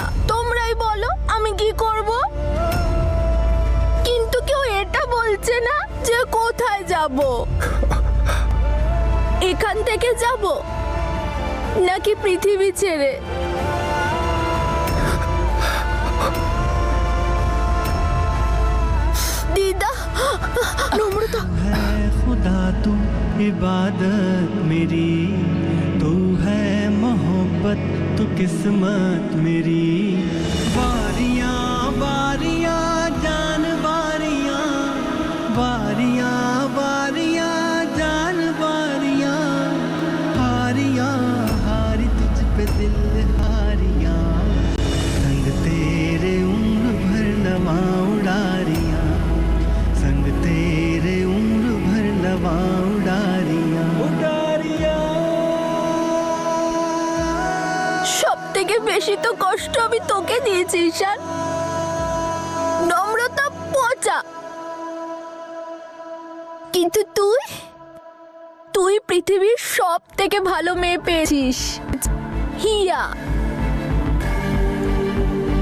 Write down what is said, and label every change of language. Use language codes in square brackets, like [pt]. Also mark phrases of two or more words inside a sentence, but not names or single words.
[bn] তোমরাই বলো আমি কি করব? কিন্তু কেউ এটা বলছে না যে কোথায় যাব। এখান থেকে যাব নাকি পৃথিবী ছেড়ে? দিদা, নম্রতা, [hi] है खुदा तू इबादत मेरी, तू है मोहब्बत तू किस्मत मेरी। बारियां बारियां जान बारियां, बारियां बारियां जान बारियां, हारियां हारी तुझ पे दिल हारियां, संग तेरे उम्र भर नवा उड़ारियां, संग तेरे उम्र भर नवा उड़ारियां, उड़ारियां। [bn] সব থেকে বেশি তো কষ্ট আমি তোকে দিয়েছি ঈশান। নম্রতা পচা, কিন্তু তুই, তুই পৃথিবীর সব থেকে ভালো মেয়ে পেয়েছিস, হিয়া।